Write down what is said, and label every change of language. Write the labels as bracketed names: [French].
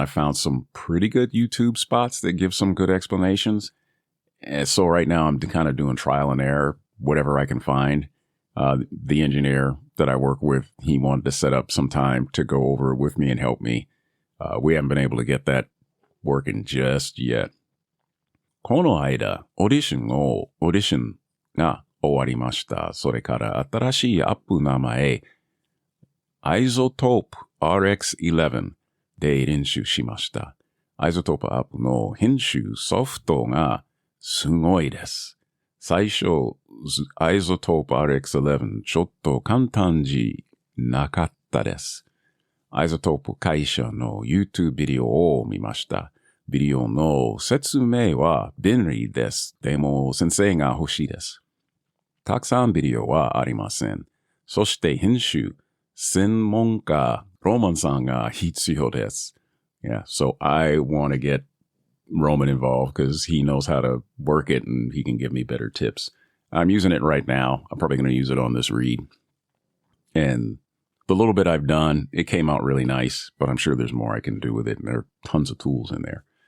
[English] I found some pretty good YouTube spots that give some good explanations. And so right now I'm kind of doing trial and error, whatever I can find. The engineer that I work with, he wanted to set up some time to go over it with me and help me. We haven't been able to get that working just yet. [Japanese] この間、オーディションが終わりました。それから新しいアップ名前、Isotope RX11 で練習しました。 Isotopeアップの編集ソフトがすごいです。最初、Isotope RX11 ちょっと簡単じなかったです。 Isotope 会社の YouTube ビデオを見ました。ビデオの説明は便利です。でも先生が欲しいです。たくさんビデオはありません。そして編集、専門家、ロマンさんが必要です。 [English] Yeah, so I want to get Roman involved because he knows how to work it and he can give me better tips. I'm using it right now. I'm probably going to use it on this read. And the little bit I've done, it came out really nice, but I'm sure there's more I can do with it. And there are tons of tools in there.